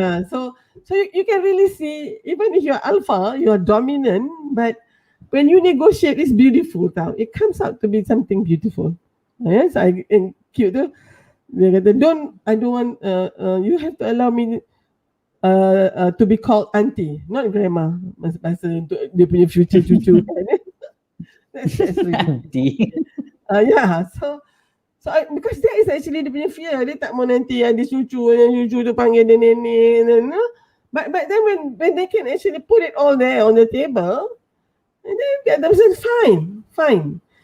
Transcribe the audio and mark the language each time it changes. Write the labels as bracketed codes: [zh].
[en] So you can really see, even if you're alpha, you're dominant, but when you negotiate, it's beautiful tau. It comes out to be something beautiful. Yes, cute tu. [ms] Dia kata, [en] I don't want, you have to allow me to be called auntie, not grandma. [ms] Masa untuk dia punya future cucu kan. [en] That's really auntie. So because that is actually [ms] dia punya fear. Dia tak mau nanti ada cucu tu panggil dia nenek. [en] But then when they can actually put it all there on the table, and then get themselves fine.